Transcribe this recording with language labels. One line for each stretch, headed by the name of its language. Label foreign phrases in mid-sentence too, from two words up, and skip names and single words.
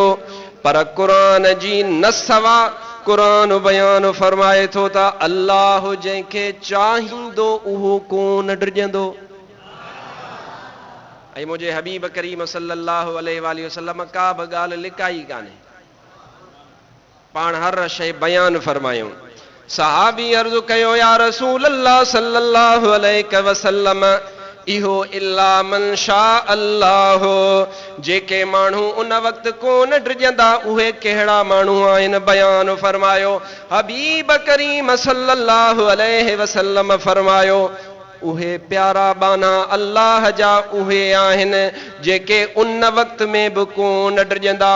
Sindhi: पर क़ुरान जी नसवा क़ुरान बयान फरमाए थो त अल्लाह जंहिंखे चाहींदो उहो कोन डिॼंदो। ऐं मुंहिंजे हबीब करीम
Arabic: صلى الله عليه وسلم
Sindhi: का बि ॻाल्हि लिकाई कान्हे, पाण हर शइ बयान फरमायूं। सहाबी अर्ज़ु कयो
Arabic: يا رسول الله صلى الله عليه وسلم
Sindhi: इहो
Arabic: إلا من شاء الله,
Sindhi: जेके माण्हू उन वक़्तु कोन डिॼंदा उहे कहिड़ा माण्हू आहिनि। बयान फरमायो हबीब करीम
Arabic: صلى الله عليه وسلم
Sindhi: फरमायो उहे प्यारा बाना अल्लाह जा उहे आहिनि जेके उन वक़्त में बि कोन डिॼंदा।